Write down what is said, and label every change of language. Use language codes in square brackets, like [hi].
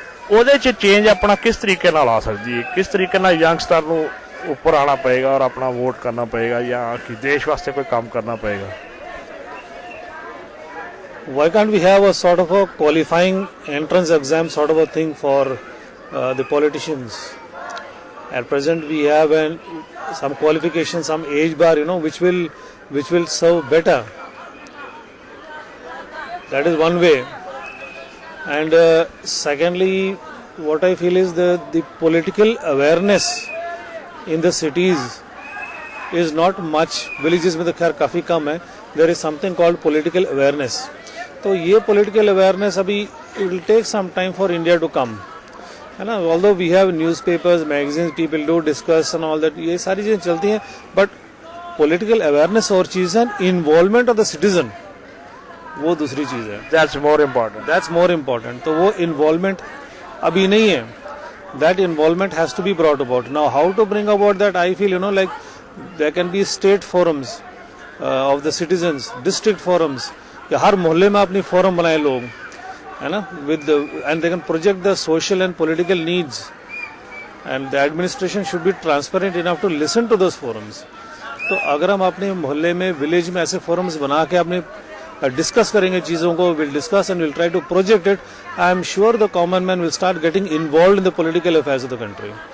[pa] ਉਹਦੇ 'ਚ ਚੇਂਜ ਆਪਣਾ ਕਿਸ ਤਰੀਕੇ ਨਾਲ ਆ ਸਕਦੀ ਹੈ, ਕਿਸ ਤਰੀਕੇ ਨਾਲ ਯੰਗਸਟਰ ਨੂੰ [hi] ऊपर आना पड़ेगा और अपना वोट करना पड़ेगा [pa] या कि देश वास्ते कोई काम करना पड़ेगा? [en] Why can't we have a sort of a qualifying entrance exam sort of a thing for the politicians? At present we have some qualification, some age bar, which will serve better. That is one way. And secondly, what I feel is the political awareness in the cities is not much. [hi] Villages में तो खैर काफ़ी कम है. [en] There is something called political awareness. [hi] तो ये [en] political awareness अभी it will take some time for India to come. [hi] है ना. [en] Although we have newspapers, magazines, people do discuss and all that, [hi] ये सारी चीजें चलती हैं, [en] but political awareness [hi] और चीज है, [en] involvement of the citizen [hi] वो दूसरी चीज है. [en] That's more important. That's more important. [hi] तो वो involvement अभी नहीं है. [en] That involvement has to be brought about. Now, how to bring about that? I feel, like there can be state forums of the citizens, district forums. [hi] या हर मोहल्ले में अपनी forum बनाए लोग, है ना? [en] And they can project the social and political needs. And the administration should be transparent enough to listen to those forums. [hi] तो अगर हम अपने मोहल्ले में, विलेज में ऐसे forums बना के अपने डिस्कस करेंगे चीजों को, [en] Will discuss and will try to project it, I am sure the common man will start getting involved in the political affairs of the country.